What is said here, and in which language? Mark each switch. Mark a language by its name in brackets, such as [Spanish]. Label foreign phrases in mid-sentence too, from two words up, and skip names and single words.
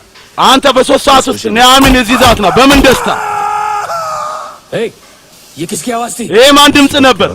[Amharic] አንተ በ3 ሰዓት ውስጥ ኒያሚን እዚህ ዛት ነው። በምን ደስታ? [Hindi] ये किसकी आवाज थी? [Amharic] ይሄ ማን ድምፅ ነበር?